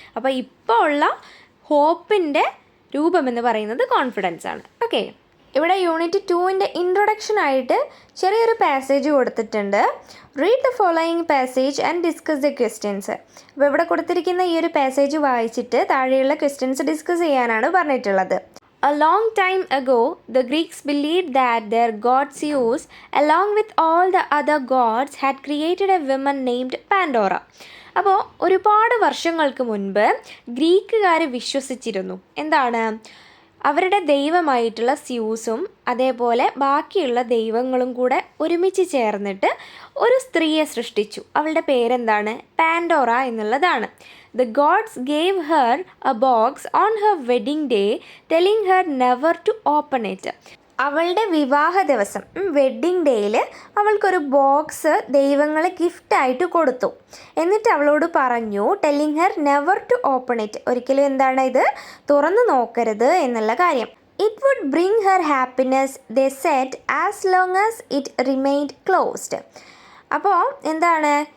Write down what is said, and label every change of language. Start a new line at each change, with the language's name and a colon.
Malayalam: അപ്പോൾ ഇപ്പോൾ ഉള്ള ഹോപ്പിൻ്റെ രൂപം എന്ന് പറയുന്നത് കോൺഫിഡൻസ് ആണ്. ഓക്കെ, ഇവിടെ യൂണിറ്റ് 2ൻ്റെ ഇൻട്രൊഡക്ഷനായിട്ട് ചെറിയൊരു പാസേജ് കൊടുത്തിട്ടുണ്ട്.
English: Read the following passage and discuss the questions.
Malayalam: അപ്പോൾ ഇവിടെ കൊടുത്തിരിക്കുന്ന ഈ ഒരു പാസേജ് വായിച്ചിട്ട് താഴെയുള്ള ക്വസ്റ്റ്യൻസ് ഡിസ്കസ് ചെയ്യാനാണ് പറഞ്ഞിട്ടുള്ളത്.
English: A long time ago, the Greeks believed that their god Zeus, along with all the other gods, had created a woman named Pandora.
Malayalam: അപ്പോൾ ഒരുപാട് വർഷങ്ങൾക്ക് മുൻപ് ഗ്രീക്കുകാർ വിശ്വസിച്ചിരുന്നു എന്താണ്? അവരുടെ ദൈവമായിട്ടുള്ള സ്യൂസും അതേപോലെ ബാക്കിയുള്ള ദൈവങ്ങളും കൂടെ ഒരുമിച്ച് ചേർന്നിട്ട് ഒരു സ്ത്രീയെ സൃഷ്ടിച്ചു. അവളുടെ പേരെന്താണ്? പാൻഡോറ എന്നുള്ളതാണ്.
English: The gods gave her a box on her wedding day, telling her never to open it.
Malayalam: അവളുടെ വിവാഹ ദിവസം വെഡ്ഡിങ് ഡേയിൽ അവൾക്കൊരു ബോക്സ് ദൈവങ്ങൾ ഗിഫ്റ്റായിട്ട് കൊടുത്തു. എന്നിട്ട് അവളോട് പറഞ്ഞു,
English: telling her never to open it,
Malayalam: ഒരിക്കലും എന്താണ് ഇത് തുറന്നു നോക്കരുത് എന്നുള്ള കാര്യം.
English: It would bring her happiness, they said, as long as it remained closed.
Malayalam: അപ്പോൾ എന്താണ്?